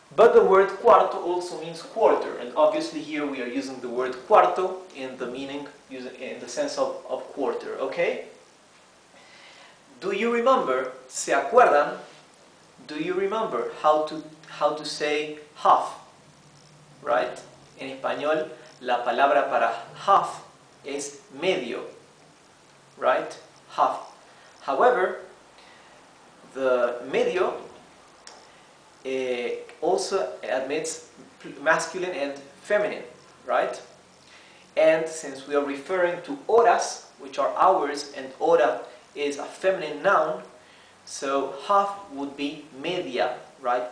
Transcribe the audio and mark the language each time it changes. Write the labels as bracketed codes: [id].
[en] But the word cuarto also means quarter, and obviously here we are using the word cuarto in the meaning, in the sense of quarter, okay? Do you remember, [es] se acuerdan, [en] do you remember how to say half, right? [es] En español, la palabra para half es medio, right? [en] Half. However, the medio also admits masculine and feminine, right? And since we are referring to horas, which are hours, and hora is a feminine noun, so half would be media, right?